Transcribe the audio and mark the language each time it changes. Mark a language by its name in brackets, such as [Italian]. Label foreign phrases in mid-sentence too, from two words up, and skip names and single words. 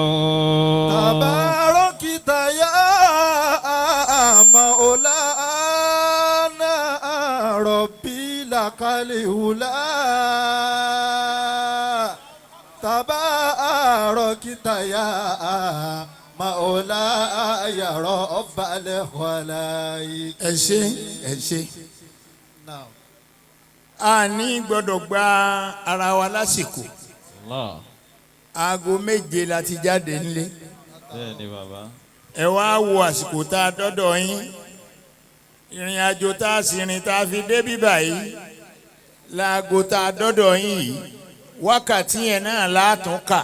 [Arabic] تباركت يا مولانا ربي لك العلى. تباركت يا مولانا رب الخلائق. [Yoruba] ẹ ṣé a ní gbọ́dọ̀ gba ara wa lásìkò Allah. aago 7 la ti jáde nílé Bẹ́ẹ̀ni bàbá. ẹ wá wo àsìkò tá a dọ́dọ̀ yín ìrìn àjò tá a sì rìn tá a fi dé bíbà yìí láago tá a dọ́dọ̀ yín yìí wákàtí yẹn náà látún kà